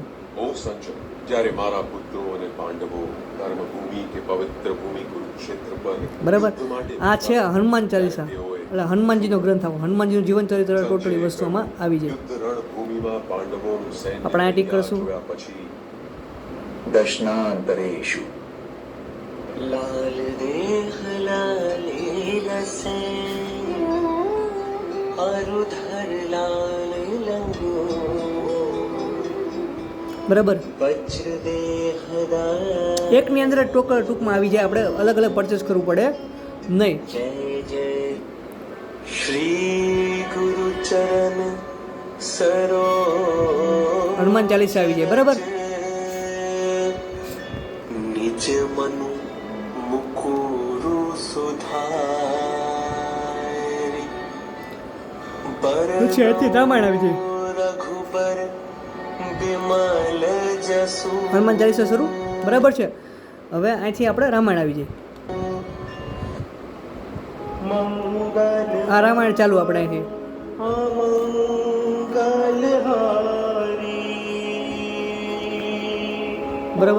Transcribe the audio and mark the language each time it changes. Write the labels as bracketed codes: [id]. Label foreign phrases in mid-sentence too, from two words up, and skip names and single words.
[gu] ઓ સંજય, જ્યારે મારા પુત્રો અને પાંડવો ધર્મભૂમિ કે પવિત્ર ભૂમિ કુરુક્ષેત્ર પર બરાબર. યુદ્ધ માટે આ છે હનુમાન ચાલીસા, તેઓએ એટલે હનુમાનજીનો ગ્રંથ આવો. હનુમાનજીનું જીવન ચરિત્ર ટોટલી વસ્તુમાં આવી જાય. યુદ્ધ રણભૂમિમાં પાંડવોનું સૈન્ય આપણે આ ટીક કરશું. જોયા પછી [sa] दर्शनान्तरेषु [awa] लाल देह लाली रसे अरुधर लाल लंगो [gu] બરાબર. [awa] वज्र देह दार [gu] એકની અંદર જ ટૂંકમાં આવી જાય. આપણે અલગ અલગ પરચેસ કરવું પડે નહીં. [awa] जय जय श्री गुरु चरण सरो [gu] હનુમાન ચાલીસા આવી જાય. બરાબર. [awa] निज मनु मुकुरु सुधारि [gu] પછી અહીંથી રામાયણ આવી જાય. [awa] रघुबर विमल जसु [gu] હનુમાન ચાલીસા શરૂ. બરાબર છે. હવે અહીંથી આપણે રામાયણ આવી જાય. [awa] मंगल [gu] આ રામાયણ ચાલુ આપણે અહીંથી. [awa] मंगल [gu] બરાબર.